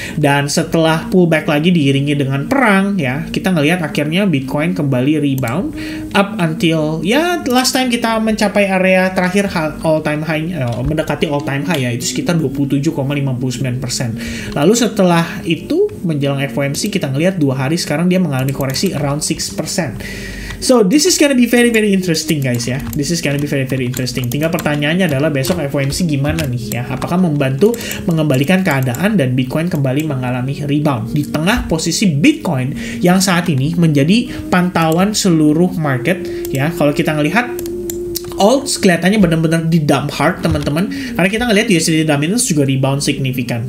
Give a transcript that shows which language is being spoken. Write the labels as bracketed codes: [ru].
[id] Dan setelah pullback lagi diiringi dengan perang ya, kita ngelihat akhirnya Bitcoin kembali rebound [en] up until [id] ya last time kita mencapai area terakhir all time high, mendekati all time high ya, itu sekitar 27,59%. Lalu setelah itu menjelang FOMC kita ngelihat 2 hari sekarang dia mengalami koreksi around 6%. [en] So this is gonna be very interesting guys ya. This is gonna be very interesting. [id] Tinggal pertanyaannya adalah besok FOMC gimana nih ya? Apakah membantu mengembalikan keadaan dan Bitcoin kembali mengalami rebound di tengah posisi Bitcoin yang saat ini menjadi pantauan seluruh market ya. Kalau kita ngelihat alts kelihatannya benar-benar di [en] dump hard [id] teman-teman, karena kita ngelihat USDT dominance juga rebound signifikan.